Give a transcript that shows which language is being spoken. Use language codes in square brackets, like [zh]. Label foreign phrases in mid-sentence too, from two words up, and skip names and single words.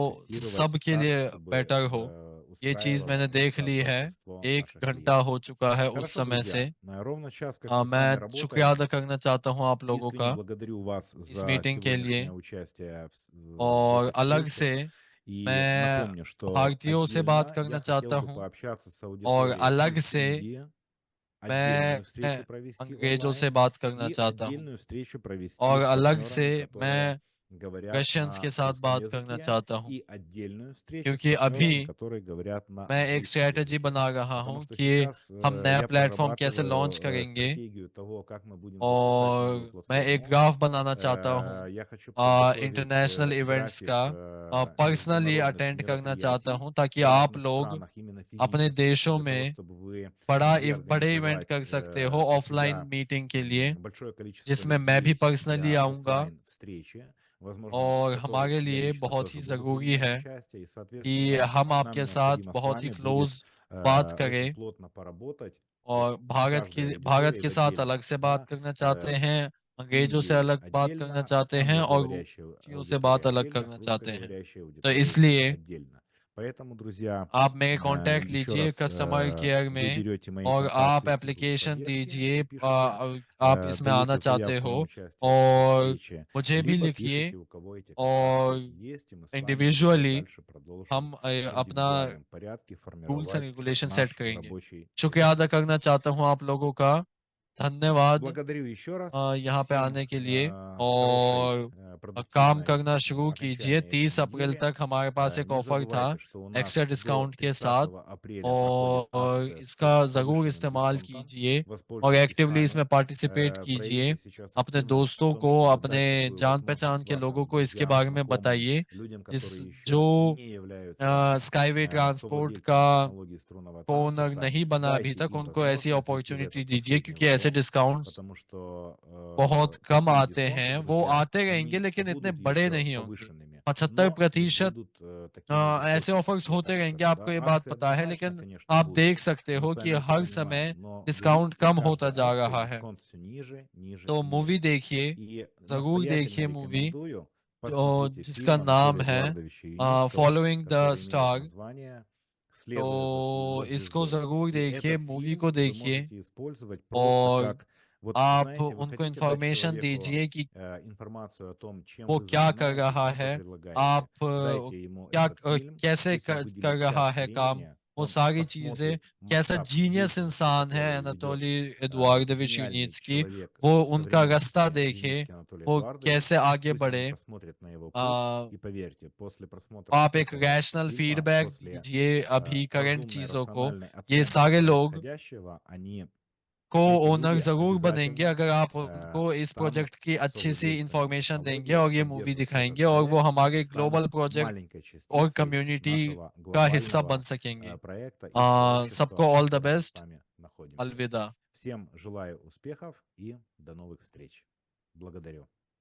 [hi] वो [ru] тестировать [hi] सबके [ru] так, [hi] लिए [ru] чтобы [hi] बेटर हो। ये चीज़ [ru] устраивало, [hi] मैंने [ru] так [hi] देख ली [ru] сказать, [hi] है, [ru] большинство [hi] 1 [ru] наших [hi] घंटा [ru] клиентов. [hi] हो चुका है उस [ru] Хорошо, [hi] समय [ru] друзья, [hi] से। [ru] ровно час, как мы с вами [hi] मैं शुक्रिया [ru] работаем. [hi] अदा करना चाहता हूँ आप लोगों [ru] Искренне [hi] का [ru] благодарю вас [hi] इस [ru] за [hi] मीटिंग के लिए [ru] сегодняшнее участие в [hi] और [ru] этой [hi] अलग से [ru] встрече. И [hi] मैं [ru] напомню, что [hi] भारतीयों से बात [ru] отдельно я [hi] करना [ru] хотел [hi] चाहता [ru] бы [hi] हूँ [ru] пообщаться с [hi] और [ru] аудиторией [hi] अलग [ru] из [hi] से [ru] Индии, [hi] मैं [ru] отдельную встречу провести [hi] अंग्रेज़ों से [ru] онлайн [hi] बात करना [ru] и [hi] चाहता हूँ [ru] отдельную встречу провести [hi] और [ru] с [hi] अलग से [ru] партнерами, которые [hi] मैं [ru] говорят [hi] रशियंस [ru] на [hi] के साथ [ru] русском [hi] बात करना [ru] языке, [hi] चाहता हूँ। [ru] и отдельную встречу с [hi] क्योंकि अभी [ru] партнерами, которые говорят на [hi] मैं एक [ru] английском [hi] स्ट्रैटेजी [ru] языке. [hi] बना रहा [ru] Потому [hi] हूँ [ru] что [hi] कि [ru] сейчас [hi] हम नया [ru] я [hi] प्लेटफ़ॉर्म कैसे लॉन्च [ru] прорабатываю [hi] करेंगे [ru] стратегию того, как мы будем запускать новую [hi] और मैं एक [ru] платформу. [hi] ग्राफ बनाना चाहता हूँ [ru] Я хочу подготовить [en] international events [ru] график [hi] का पर्सनली [ru] международных [hi] अटेंड करना चाहता [ru] мероприятий [hi] हूँ ताकि [ru] в [hi] आप [ru] разных [hi] लोग [ru] странах именно [hi] अपने [ru] физически, [hi] देशों [ru] для того, [hi] में [ru] чтобы вы [hi] बड़ा [ru] могли [hi] बड़े इवेंट [ru] организовать [hi] कर सकते हो [ru] у [hi] ऑफलाइन [ru] себя [hi] मीटिंग के लिए, [ru] большое количество [hi] जिसमें मैं भी [ru] людей [hi] पर्सनली [ru] для [hi] आऊँगा [ru] оффлайн встречи, возможно, в [hi] और [ru] которых [hi] हमारे [ru] я [hi] लिए [ru] лично [hi] बहुत [ru] тоже [hi] ही [ru] буду [hi] ज़रूरी [ru] принимать [hi] है [ru] участие, и, [hi] कि [ru] соответственно, [hi] हम [ru] нам [hi] आपके साथ [ru] необходимо с [hi] बहुत ही [ru] вами будет [hi] क्लोज़ बात [ru] очень [hi] करें [ru] плотно поработать, вот [hi] और [ru] с каждой [hi] भारत [ru] аудиторией [hi] के [ru] в [hi] साथ अलग से [ru] отдельности, [hi] बात [ru] да, [hi] करना चाहते [ru] с [hi] हैं, अंग्रेज़ों से [ru] Индией [hi] अलग बात करना [ru] отдельно, с [hi] चाहते हैं और [ru] англоговорящей [hi] रूसियों से [ru] аудиторией [hi] बात अलग [ru] отдельно, [hi] करना [ru] с [hi] चाहते हैं। [ru] русскоговорящей [hi] तो [ru] аудиторией [hi] इसलिए [ru] отдельно. Поэтому, друзья, [hi] आप मेरे कॉन्टैक्ट [ru] еще [hi] लीजिए [ru] раз, [en] customer care [ru] вы [hi] में [ru] берете мои [hi] और आप [ru] контакты из службы [hi] एप्लीकेशन [ru] поддержки, [hi] दीजिए [ru] пишете, [hi] आप इसमें आना [ru] даете [hi] चाहते [ru] заявку [hi] हो [ru] на участие в этой [hi] और [ru] встрече, [hi] मुझे भी [ru] либо [hi] लिखिए [ru] пишите, у кого эти [hi] और [ru] контакты есть, и мы с вами уже [hi] इंडिविजुअली [ru] дальше продолжим [hi] हम [ru] в [hi] अपना [ru] индивидуальном порядке [en] rules and [ru] формировать [en] regulation set [ru] наш [hi] करेंगे। [ru] рабочий [hi] शुक्रिया [ru] язык. [hi] अदा करना चाहता हूँ आप लोगों का। धन्यवाद [ru] Благодарю еще раз. [hi] यहाँ पे [ru] Всем [hi] आने के लिए [ru] хорошей, [hi] और काम [ru] продуктивной [hi] करना शुरू कीजिए। [ru] окончания этой [hi] 30 अप्रैल [ru] недели. [hi] तक हमारे पास एक [ru] Не [hi] ऑफर था [ru] забывайте, что у [hi] एक्स्ट्रा [ru] нас до [hi] डिस्काउंट के [ru] 30 [hi] साथ [ru] апреля проходит [hi] और [ru] акция [hi] इसका [ru] с [hi] ज़रूर [ru] повышенным [hi] इस्तेमाल [ru] дисконтом. [hi] कीजिए और [ru] Воспользуйтесь [hi] एक्टिवली [ru] сами. [hi] इसमें पार्टिसिपेट कीजिए। [ru] Проявите сейчас [hi] अपने [ru] активность в [hi] दोस्तों [ru] том, [hi] को, [ru] чтобы [hi] अपने [ru] дать такую [hi] जान-पहचान [ru] возможность [hi] के लोगों [ru] вашим [hi] को इसके [ru] друзьям, [hi] बारे में [ru] знакомым, [hi] बताइए। [ru] людям, [hi] जिस [ru] которые еще [hi] जो [ru] не являются [hi] स्काईवे ट्रांसपोर्ट का [ru] совладельцами технологий струнного [hi] को ओनर [ru] транспорта. [hi] नहीं बना अभी [ru] Дайте [hi] तक, [ru] им [hi] उनको ऐसी [ru] возможность зайти в [hi] अपॉर्चुनिटी [ru] этот [hi] दीजिए [ru] последний [hi] क्योंकि ऐसे [ru] вагон, [hi] डिस्काउंट्स [ru] потому что [hi] बहुत कम [ru] такие [hi] आते [ru] дисконты, [hi] हैं। वो [ru] друзья, [hi] आते रहेंगे [ru] они [hi] लेकिन इतने [ru] будут [hi] बड़े [ru] еще [hi] नहीं होंगे। [ru] повышенными, но и [hi] 75% [ru] будут такими же [hi] ऐसे [ru] точно, [hi] ऑफर्स [ru] я [hi] होते [ru] так [hi] रहेंगे, [ru] скажу, [hi] आपको [ru] да. [hi] ये बात [ru] Акции [hi] पता है, [ru] однозначно, [hi] लेकिन [ru] конечно, [hi] आप [ru] будут. [hi] देख सकते [ru] Мы [hi] हो [ru] с [hi] कि [ru] вами это [hi] हर [ru] понимаем, [hi] समय [ru] но [hi] डिस्काउंट [ru] берите [hi] कम होता [ru] каждой [hi] जा [ru] акцией [hi] रहा है। [ru] дисконт все ниже, ниже [hi] तो [ru] и [hi] मूवी [ru] ниже. [hi] देखिए, [ru] И [hi] ज़रूर [ru] настоятельно [hi] देखिए मूवी [ru] рекомендую [hi] जो [ru] посмотрите [hi] जिसका [ru] фильм [hi] नाम [ru] Анатолия [hi] है [ru] Эдуардовича Юницкого, [hi] फॉलोइंग द [ru] который имеет [hi] स्टार। [ru] название [hi] तो [ru] «Следуя за [hi] इसको [ru] звездой». [hi] ज़रूर [ru] И [hi] देखिए, [ru] этот [hi] मूवी [ru] фильм [hi] को [ru] вы [hi] देखिए [ru] можете использовать просто [hi] और [ru] как, вот [hi] आप [ru] знаете, вы [hi] उनको [ru] хотите дать [hi] इन्फॉर्मेशन [ru] человеку [hi] दीजिए कि [ru] информацию о том, чем [hi] वो [ru] вы [hi] क्या कर [ru] занимаетесь, [hi] रहा [ru] что [hi] है, [ru] предлагаете. [hi] आप [ru] Дайте ему [hi] क्या [ru] этот фильм, [hi] कैसे [ru] пусть он [hi] कर [ru] выделит [hi] रहा [ru] час [hi] है काम, [ru] времени, [hi] वो [ru] он [hi] सारी चीज़ें, [ru] посмотрит [hi] कैसा [ru] масштаб [hi] जीनियस [ru] деятельности, [hi] इंसान है [ru] которую ведет [hi] अनातोली एडुआर्दोविच [ru] гениальный [hi] यूनिट्स्की, [ru] человек [hi] वो [ru] в [hi] उनका रास्ता [ru] современности [hi] देखे, [ru] Юницкий Анатолий [hi] वो [ru] Эдуардович. [hi] कैसे आगे [ru] Пусть они [hi] बढ़े। [ru] посмотрят на его путь, [hi] अ, [ru] и поверьте, после просмотра [hi] आप एक [ru] этого [hi] रैशनल [ru] фильма, [hi] फीडबैक [ru] после [hi] दीजिए अभी करंट [ru] разумной, [hi] चीज़ों को। [ru] рациональной [hi] ये [ru] оценки [hi] सारे लोग [ru] происходящего, они, эти [hi] को-ओनर [ru] люди [hi] ज़रूर बनेंगे [ru] обязательно [hi] अगर आप उनको इस [ru] станут [hi] प्रोजेक्ट की अच्छी सी [ru] совладельцами [hi] इंफॉर्मेशन देंगे [ru] технологий, [hi] और ये मूवी [ru] поддержат этот [hi] दिखाएँगे और वो [ru] проект и [hi] हमारे [ru] станут [en] global project [ru] маленькой [hi] और [ru] частицей [hi] कम्युनिटी [ru] нашего [hi] का हिस्सा बन [ru] глобального [hi] सकेंगे। [ru] проекта и сообщества, [hi] सबको [ru] в [en] all the [ru] котором мы с [hi] बेस्ट। [ru] вами находимся. [hi] अलविदा। [ru] Всем желаю успехов и до новых встреч. Благодарю.